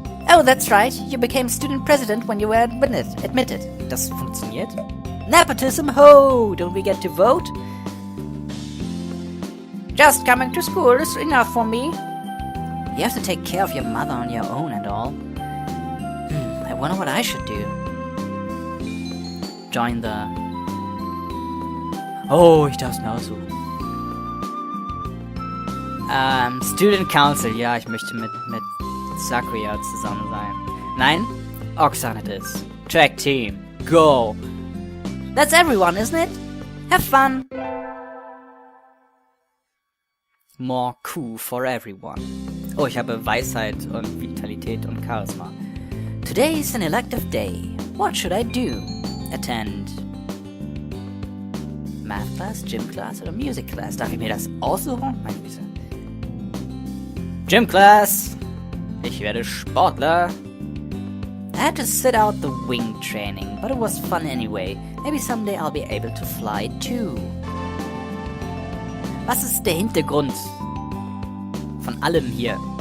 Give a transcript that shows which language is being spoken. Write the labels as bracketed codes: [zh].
[en] Oh, that's right. You became student president when you were admitted. [de] Das funktioniert. [en] Nepotism, ho! Don't we get to vote? Just coming to school is enough for me. You have to take care of your mother on your own and all. I wonder what I should do. Join the... [de] Oh, ich darf's mir aussuchen. Student Council. Ja, ich möchte mit Sakuya zusammen sein. Nein? [en] Oxan it is. Track Team. Go! That's everyone, isn't it? Have fun! More Q for everyone. [de] Oh, ich habe Weisheit und Vitalität und Charisma. [en] Today is an elective day. What should I do? Attend Math Class, Gym Class oder Music Class? [de] Darf ich mir das aussuchen? Meine Güte. Gym Class! Ich werde Sportler! [en] I had to sit out the wing training, but it was fun anyway. Maybe someday I'll be able to fly too. [de] Was ist der Hintergrund von allem hier?